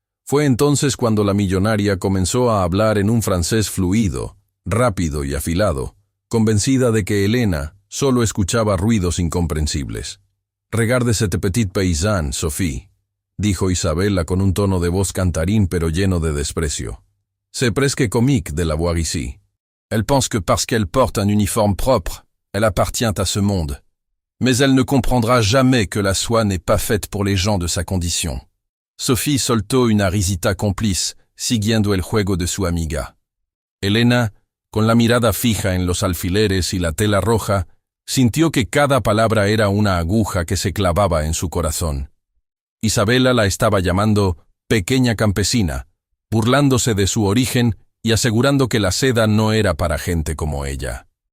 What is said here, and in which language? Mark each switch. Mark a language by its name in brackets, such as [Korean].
[Spanish] Fue entonces cuando la millonaria comenzó a hablar en un francés fluido, rápido y afilado, convencida de que Elena solo escuchaba ruidos incomprensibles. [French] «Regarde cette petite paysanne, [Spanish] Sophie», dijo Isabela con un tono de voz cantarín pero lleno de desprecio. [French] «C'est presque comique de la voir ici. Elle pense que parce qu'elle porte un uniforme propre, elle appartient à ce monde. Mais elle ne comprendra jamais que la soie n'est pas faite pour les gens de sa condition». [Spanish] Sophie soltó una risita cómplice, siguiendo el juego de su amiga. Elena, con la mirada fija en los alfileres y la tela roja, sintió que cada palabra era una aguja que se clavaba en su corazón. Isabela la estaba llamando pequeña campesina, burlándose de su origen y asegurando que la seda no era para gente como ella.